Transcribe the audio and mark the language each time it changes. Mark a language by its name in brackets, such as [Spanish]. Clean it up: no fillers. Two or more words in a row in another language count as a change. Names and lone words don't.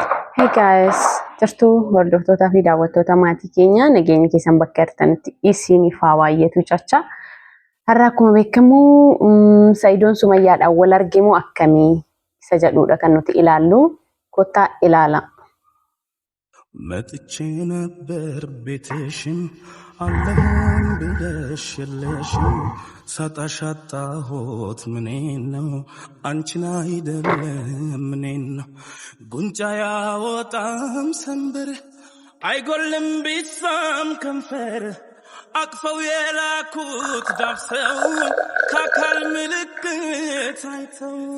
[English] Hey guys, [Oromo] jirtu hordoftoota fi daawwattoota maatii keenya nageenya keessan bakka jirtanitti isiniif haa baay'atu jecha. Har'a akkuma beekamu Saayidoon Sumayyaadhaan wal argamu akkamii isa jedhudha kan nuti ilaallu. Kottaa ilaala. [Amharic] መጥቼ ነበር ቤትሽን አለሁኝ ብለሽ የለሽም ሳጣሽ አጣሁት ምኔን ነው አንቺን አይደለም ምኔን ነው ጉንጫ ያወጣም ሰንበር አይጎልም ቢሳም ከንፈር አቅፈው የላኩት ዳብሰው ከአካል ምልክት አይተው